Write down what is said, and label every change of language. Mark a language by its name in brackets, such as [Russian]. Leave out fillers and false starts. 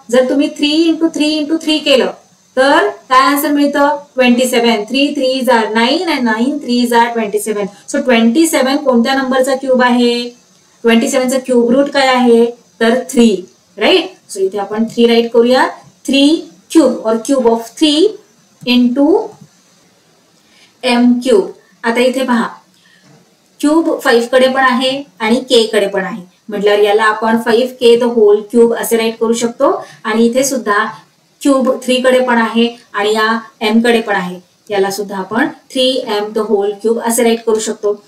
[Marathi] जर तुम्ही 3 into 3 into 3 केलं तर काय आन्सर मिळतं 27. [English] 3 3 are 9 and 9 3 are 27. [Marathi] सो 27 कोणत्या नंबरचा क्यूब आहे 27 चा क्यूब रूट काय आहे तर 3 राईट. सो इथे आपण 3 राईट करूया. 3 क्यूब और cube of 3 into m cube. आता इथे पहा क्यूब 5 कडे पण आहे आणि के कडे पण आहे म्हटल्यावर याला आपण 5k द होल क्यूब असे राईट करू शकतो आणि इथे सुद्धा क्यूब 3 कडे पण आहे आणि या m कडे पण आहे याला सुद्धा आपण 3m द होल क्यूब असे राईट करू शकतो.